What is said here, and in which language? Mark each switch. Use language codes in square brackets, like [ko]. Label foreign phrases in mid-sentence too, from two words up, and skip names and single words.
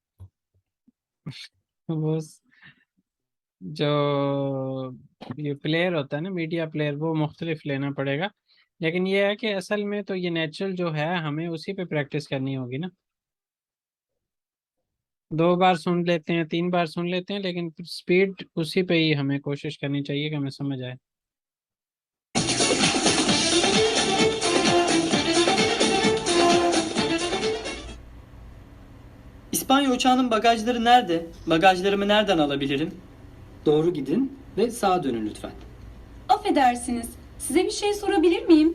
[hi] वो जो ये प्लेयर होता है ना, [en] media player, [hi] वो मुख्तलिफ लेना पड़ेगा। लेकिन ये है कि असल में तो ये नेचुरल जो है, हमें उसी पे प्रैक्टिस करनी होगी ना। 2 बार सुन लेते हैं, 3 बार सुन लेते हैं, लेकिन स्पीड उसी पे ही हमें कोशिश करनी चाहिए कि हमें समझ आए। [tr] İspanya uçağının bagajları nerede? Bagajlarımı nereden alabilirim? Doğru gidin ve sağa dönün lütfen. Affedersiniz, size bir şey sorabilir miyim?